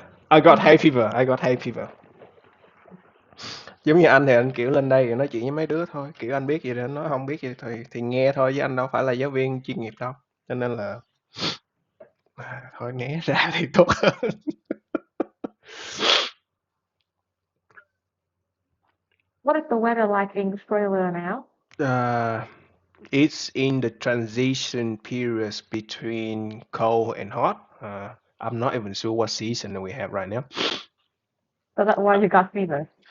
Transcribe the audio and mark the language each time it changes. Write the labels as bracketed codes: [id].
[en] I got hay fever, I got hay fever. [vi] Giống như anh thì anh, kiểu, lên đây thì nói chuyện với mấy đứa thôi, kiểu, anh biết gì thì anh nói, hông biết gì thì nghe thôi, chứ anh đâu phải là giáo viên chuyên nghiệp đâu. Cho nên là thôi né ra thì tốt hơn. [en] what is the weather like in Australia now? Uh, it's in the transition periods between cold and hot. I'm not even sure what season we have right now. So that's why you got fever.